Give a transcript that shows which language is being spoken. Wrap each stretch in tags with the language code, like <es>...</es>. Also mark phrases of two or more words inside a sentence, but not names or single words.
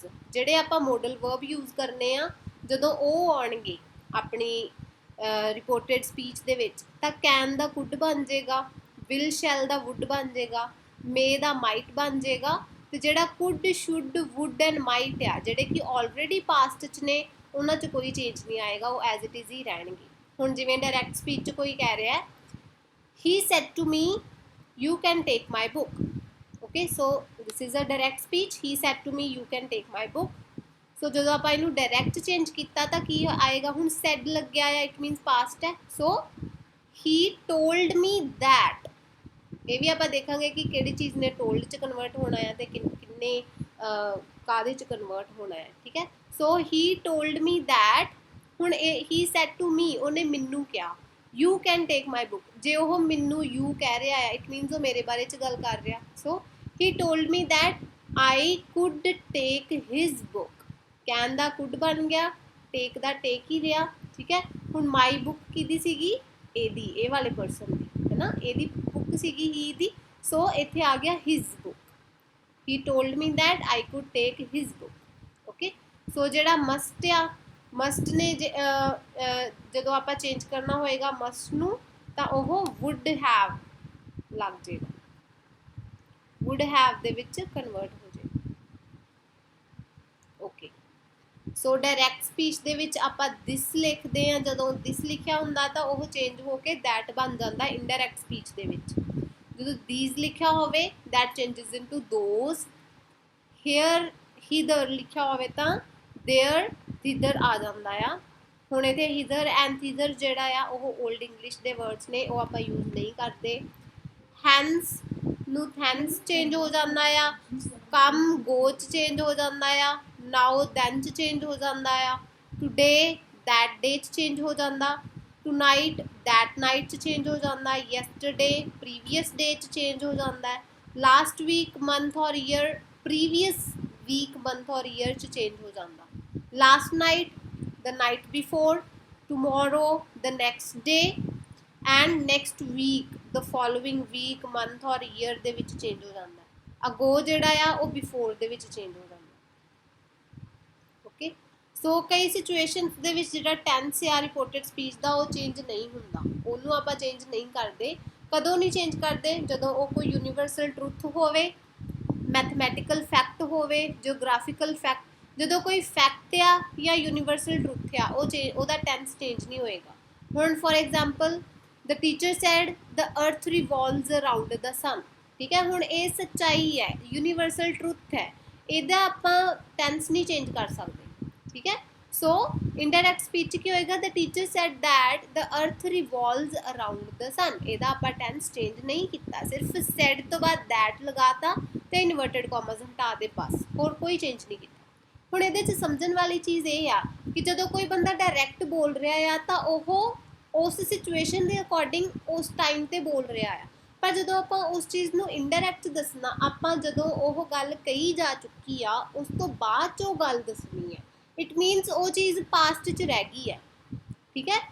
<pa>ਜਿਹੜੇ ਆਪਾਂ</pa> <en>model verb use</en> <pa>ਕਰਨੇ ਆ ਜਦੋਂ ਉਹ ਆਉਣਗੇ ਆਪਣੀ</pa> <en>reported speech</en> <pa>ਦੇ ਵਿੱਚ, ਤਾਂ ਕੈਨ ਦਾ ਕੁਡ ਬਣ ਜਾਏਗਾ,</pa> <en>will shall</en> <pa>ਦਾ ਵੁੱਡ ਬਣ ਜਾਏਗਾ, ਮੇ ਦਾ ਮਾਈਟ ਬਣ ਜਾਏਗਾ। ਤੇ ਜਿਹੜਾ</pa> <en>could should would and might</en> <pa>ਆ, ਜਿਹੜੇ ਕਿ</pa> <en>already past</en> <pa>'ਚ ਨੇ, ਉਹਨਾਂ 'ਚ ਕੋਈ ਚੇਂਜ ਨਹੀਂ ਆਏਗਾ, ਉਹ</pa> <en>as it is</en> <pa>ਹੀ ਰਹਿਣਗੇ। ਹੁਣ ਜਿਵੇਂ</pa> <en>direct speech</en> <pa>'ਚ ਕੋਈ ਕਹਿ ਰਿਹਾ</pa> <en>he said to me you can take my book. okay, so this is a direct speech, he said to me you can take my book।</en> <pa>so ਜਦੋਂ ਆਪਾਂ ਇਹਨੂੰ</pa> <en>direct change</en> <pa>ਕੀਤਾ ਤਾਂ ਕੀ ਆਏਗਾ, ਹੁਣ said ਲੱਗਿਆ ਆ,</pa> <en>it means past</en> <pa>ਹੈ।</pa> <en>so he told me that,</en> <pa>ਇਹ ਵੀ ਆਪਾਂ ਦੇਖਾਂਗੇ ਕਿ ਕਿਹੜੀ ਚੀਜ਼ ਨੇ told 'ਚ ਕਨਵਰਟ ਹੋਣਾ ਹੈ ਤੇ ਕਿੰਨੇ ਕਾਹਦੇ 'ਚ ਕਨਵਰਟ ਹੋਣਾ ਹੈ, ਠੀਕ ਹੈ।</pa> <en>so he told me that,</en> <pa>ਹੁਣ ਇਹ</pa> <en>he said to me,</en> <pa>ਉਹਨੇ ਮੈਨੂੰ ਕਿਹਾ</pa> <en>you can take my book,</en> <pa>ਜੇ ਉਹ ਮੈਨੂੰ you ਕਹਿ ਰਿਹਾ ਹੈ</pa> <en>it means</en> <pa>ਉਹ ਮੇਰੇ ਬਾਰੇ 'ਚ ਗੱਲ ਕਰ ਰਿਹਾ।</pa> <en>so he told me that I could take his book, can ਦਾ could</en> <pa>ਬਣ ਗਿਆ,</pa> <en>take ਦਾ take</en> <pa>ਹੀ ਰਿਹਾ, ਠੀਕ ਹੈ। ਹੁਣ</pa> <en>my book</en> <pa>ਕਿਹਦੀ ਸੀਗੀ, ਇਹਦੀ, ਇਹ ਵਾਲੇ ਪਰਸਨ ਦੀ ਹੈ ਨਾ, ਇਹਦੀ book ਸੀਗੀ he ਦੀ।</pa> <en>so</en> <pa>ਇੱਥੇ ਆ ਗਿਆ</pa> <en>his book, he told me that I could take his book।</en> <pa>okay, so ਜਿਹੜਾ must ਆ, must ਨੇ ਜਦੋਂ ਆਪਾਂ ਚੇਂਜ ਕਰਨਾ ਹੋਏਗਾ must ਨੂੰ, ਤਾਂ ਉਹ</pa> <en>would have</en> <pa>ਲੱਗ ਜਾਏਗਾ,</pa> <en>would have</en> <pa>ਦੇ ਵਿੱਚ ਕਨਵਰਟ ਹੋ ਜਾਏਗਾ।</pa> <en>okay, so direct speech</en> <pa>ਦੇ ਵਿੱਚ ਆਪਾਂ this ਲਿਖਦੇ ਹਾਂ, ਜਦੋਂ this ਲਿਖਿਆ ਹੁੰਦਾ ਤਾਂ ਉਹ ਚੇਂਜ ਹੋ ਕੇ that ਬਣ ਜਾਂਦਾ</pa> <en>indirect speech</en> <pa>ਦੇ ਵਿੱਚ। ਜਦੋਂ these ਲਿਖਿਆ ਹੋਵੇ</pa> <en>that changes into those, here hither</en> <pa>ਲਿਖਿਆ ਹੋਵੇ ਤਾਂ</pa> <en>there thither</en> <pa>ਆ ਜਾਂਦਾ ਆ। ਹੁਣ ਇੱਥੇ</pa> <en>hither and thither</en> <pa>ਜਿਹੜਾ ਆ ਉਹ</pa> <en>old English</en> <pa>ਦੇ ਵਰਡਸ ਨੇ, ਉਹ ਆਪਾਂ ਯੂਜ਼ ਨਹੀਂ ਕਰਦੇ। hence ਨੂੰ thence ਚੇਂਜ ਹੋ ਜਾਂਦਾ ਆ,</pa> <en>come go</en> <pa>'ਚ ਚੇਂਜ ਹੋ ਜਾਂਦਾ ਆ,</pa> <en>now then</en> <pa>'ਚ ਚੇਂਜ ਹੋ ਜਾਂਦਾ ਆ,</pa> <en>today that day</en> <pa>'ਚ ਚੇਂਜ ਹੋ ਜਾਂਦਾ,</pa> <en>tonight that night</en> <pa>'ਚ ਚੇਂਜ ਹੋ ਜਾਂਦਾ,</pa> <en>yesterday previous day</en> <pa>'ਚ ਚੇਂਜ ਹੋ ਜਾਂਦਾ,</pa> <en>last week month or year previous week month or year</en> <pa>'ਚ ਚੇਂਜ ਹੋ ਜਾਂਦਾ,</pa> <en>last night the night before, tomorrow the next day and next week the following week month or year</en> <pa>ਦੇ ਵਿੱਚ ਚੇਂਜ ਹੋ ਜਾਂਦਾ। ago ਜਿਹੜਾ ਆ ਉਹ before ਦੇ ਵਿੱਚ ਚੇਂਜ ਹੋ ਜਾਂਦਾ।</pa> <en>okay, so</en> <pa>ਕਈ ਸਿਚੁਏਸ਼ਨਸ ਦੇ ਵਿੱਚ ਜਿਹੜਾ ਟੈਂਸ ਆ</pa> <en>reported speech</en> <pa>ਦਾ ਉਹ ਚੇਂਜ ਨਹੀਂ ਹੁੰਦਾ, ਉਹਨੂੰ ਆਪਾਂ ਚੇਂਜ ਨਹੀਂ ਕਰਦੇ। ਕਦੋਂ ਨਹੀਂ ਚੇਂਜ ਕਰਦੇ, ਜਦੋਂ ਉਹ ਕੋਈ</pa> <en>universal truth</en> <pa>ਹੋਵੇ,</pa> <en>mathematical fact</en> <pa>ਹੋਵੇ,</pa> <en>geographical fact,</en> <pa>ਜਦੋਂ ਕੋਈ ਫੈਕਟ ਆ ਜਾਂ</pa> <en>universal truth</en> <pa>ਆ ਉਹਦਾ ਟੈਂਸ ਚੇਂਜ ਨਹੀਂ ਹੋਏਗਾ।</pa> <en>ਹੁਣ for example the teacher said the earth revolves around the sun,</en> <pa>ਠੀਕ ਹੈ। ਹੁਣ ਇਹ ਸੱਚਾਈ ਹੈ,</pa> <en>universal truth</en> <pa>ਹੈ, ਇਹਦਾ ਆਪਾਂ ਟੈਂਸ ਨਹੀਂ ਚੇਂਜ ਕਰ ਸਕਦੇ, ਠੀਕ ਹੈ।</pa> <en>so indirect speech</en> <pa>ਕੀ ਹੋਏਗਾ,</pa> <en>the teacher said that the earth revolves around the sun,</en> <pa>ਇਹਦਾ ਆਪਾਂ ਟੈਂਸ ਚੇਂਜ ਨਹੀਂ ਕੀਤਾ, ਸਿਰਫ said ਤੋਂ ਬਾਅਦ that ਲਗਾਤਾ ਤੇ</pa> <en>inverted commas</en> <pa>ਹਟਾ ਦੇ, ਬਸ ਹੋਰ ਕੋਈ ਚੇਂਜ ਨਹੀਂ ਕੀਤਾ। ਹੁਣ ਇਹਦੇ 'ਚ ਸਮਝਣ ਵਾਲੀ ਚੀਜ਼ ਇਹ ਆ ਕਿ ਜਦੋਂ ਕੋਈ ਬੰਦਾ ਡਾਇਰੈਕਟ ਬੋਲ ਰਿਹਾ ਆ ਤਾਂ ਉਹ ਉਸ ਸਿਚੁਏਸ਼ਨ ਦੇ ਅਕੋਰਡਿੰਗ ਉਸ ਟਾਈਮ 'ਤੇ ਬੋਲ ਰਿਹਾ ਆ, ਪਰ ਜਦੋਂ ਆਪਾਂ ਉਸ ਚੀਜ਼ ਨੂੰ ਇਨਡਾਇਰੈਕਟ ਦੱਸਣਾ, ਆਪਾਂ ਜਦੋਂ ਉਹ ਗੱਲ ਕਹੀ ਜਾ ਚੁੱਕੀ ਆ ਉਸ ਤੋਂ ਬਾਅਦ 'ਚ ਉਹ ਗੱਲ ਦੱਸਣੀ ਹੈ,</pa> <en>it means</en> <pa>ਉਹ ਚੀਜ਼ ਪਾਸਟ 'ਚ ਰਹਿ ਗਈ ਹੈ, ਠੀਕ ਹੈ।</pa>